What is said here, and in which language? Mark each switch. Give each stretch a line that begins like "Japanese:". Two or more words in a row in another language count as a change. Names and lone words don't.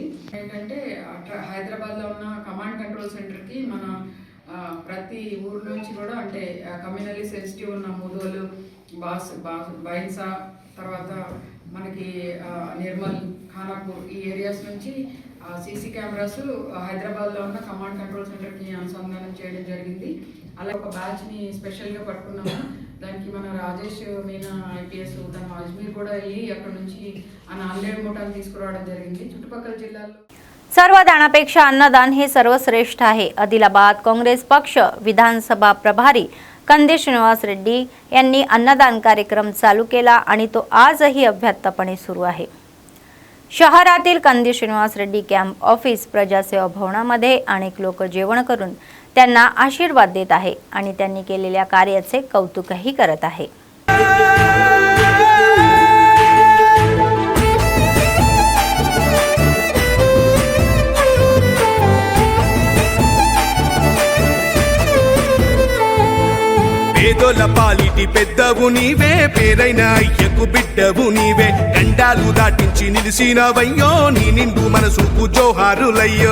Telugu: ఏంటంటే హైదరాబాద్లో ఉన్న
English: command control
Telugu: సెంటర్కి మన ప్రతి ఊరు నుంచి కూడా, అంటే
English: communally sensitive
Telugu: ఉన్న ముదోలు, బైన్సా, తర్వాత మనకి నిర్మల్, ఖానాపూర్ ఈ ఏరియాస్ నుంచి
English: CC cameras
Telugu: హైదరాబాద్లో ఉన్న
English: command control
Telugu: సెంటర్కి అనుసంధానం చేయడం జరిగింది. అలా ఒక బ్యాచ్ని స్పెషల్గా పట్టుకున్నాము. దానికి మన రాజేష్ మీనా IPS తను అజ్మీర్ కూడా వెళ్ళి అక్కడ నుంచి ఆ 4 మూటలు తీసుకురావడం జరిగింది. చుట్టుపక్కల జిల్లాల్లో
Marathi: सर्वदानापेक्षा अन्नदान हे सर्वश्रेष्ठ आहे. आदिलाबाद काँग्रेस पक्ष विधानसभा प्रभारी कंदी श्रीनिवास रेड्डी यांनी अन्नदान कार्यक्रम चालू केला आणि तो आजही अव्याहतपणे सुरू आहे. शहरातील कंदी श्रीनिवास रेड्डी कॅम्प ऑफिस प्रजासेवा भवनामध्ये अनेक लोक जेवण करून त्यांना आशीर्वाद देत आहे आणि त्यांनी केलेल्या कार्याचे कौतुकही करत आहे.
Telugu: పేదోల పాలిటి పెద్దవు నీవే, పేరైన అయ్యకు బిడ్డవు నీవే, గండాలు దాటించి నిలిసినవయ్యో, నీ నిండు మనసుకు జోహారులయ్యో.